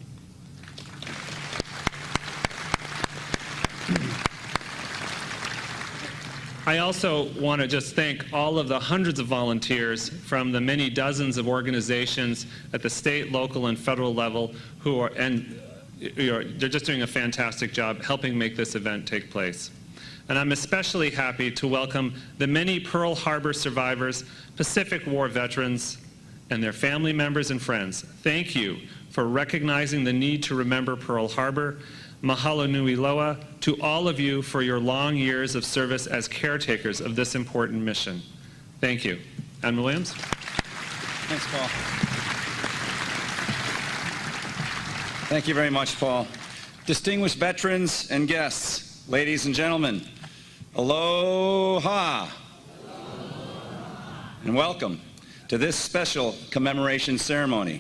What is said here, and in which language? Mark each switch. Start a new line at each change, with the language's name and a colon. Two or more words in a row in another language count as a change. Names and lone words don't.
English: I also want to just thank all of the hundreds of volunteers from the many dozens of organizations at the state, local, and federal level who are, they're just doing a fantastic job helping make this event take place. And I'm especially happy to welcome the many Pearl Harbor survivors, Pacific War veterans, and their family members and friends. Thank you for recognizing the need to remember Pearl Harbor.
Hawaiian: Mahalo nui loa
English: to all of you for your long years of service as caretakers of this important mission. Thank you. Admiral Williams. Thanks, Paul. Thank you very much, Paul. Distinguished veterans and guests, ladies and gentlemen, aloha, and welcome to this special commemoration ceremony.